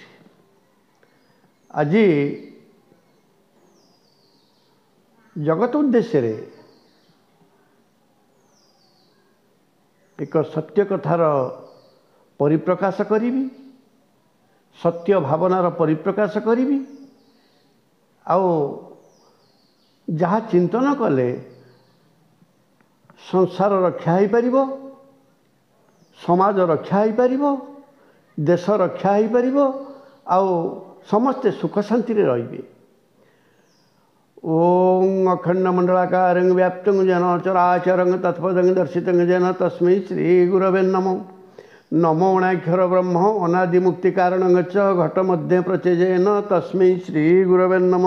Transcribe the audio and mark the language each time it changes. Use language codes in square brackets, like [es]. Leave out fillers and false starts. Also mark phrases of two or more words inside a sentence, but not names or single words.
[or] ଆଜ ଜଗତ ଉଦ୍ଦେଶ୍ୟ ଏକ ସତ୍ୟ କଥାର ପରିପ୍ରକାଶ କରି, ସତ୍ୟ ଭାବନାର ପରିପ୍ରକାଶ କରି, ଆଉ ଯହାଁ ଚିନ୍ତନ କଲେ ସଂସାର ରକ୍ଷା ହୋ ପାର, ସମାଜ ରକ୍ଷା ହୋ ପାର, ଦେଶ ରକ୍ଷା ହୋ ପାର, ଆଉ ସମସ୍ତେ ସୁଖ ଶାନ୍ତି ରେ। [sa] ओं अखंड मंडलाकारं व्याप्तं येन चराचरं तत्पदं दर्शितं येन तस्मै श्री गुरवे नमो। नमो अनाक्षर ब्रह्म अनादि मुक्ति कारणं च घट मध्ये प्रचेजेन तस्मै श्री गुरवे नमो।